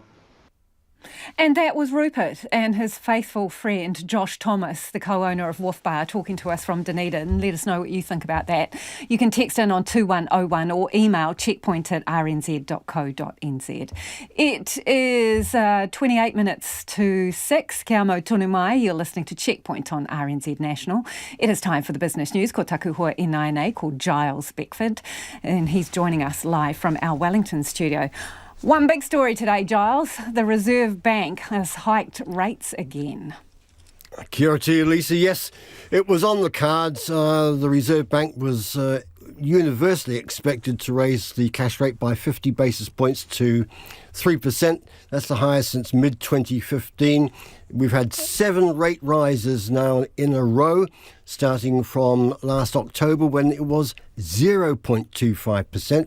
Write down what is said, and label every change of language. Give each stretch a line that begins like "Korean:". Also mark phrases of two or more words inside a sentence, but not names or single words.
English: And that was Rupert and his faithful friend Josh Thomas, the co-owner of Wolf Bar, talking to us from Dunedin. Let us know what you think about that. You can text in on 2101 or email checkpoint@rnz.co.nz. It is 28 minutes to 6.
Māori: Kia mau tonu mai.
English: You're listening to Checkpoint on RNZ National. It is time for the business news.
Māori: Ko taku hoa inaine
English: called Giles Beckford, and he's joining us live from our Wellington studio. One big story today, Giles. The Reserve Bank has hiked rates again.
Māori: Kia ora
English: to you, Lisa. Yes, it was on the cards. The Reserve Bank was universally expected to raise the cash rate by 50 basis points to 3%. That's the highest since mid-2015. We've had 7 rate rises now in a row, starting from last October when it was 0.25%.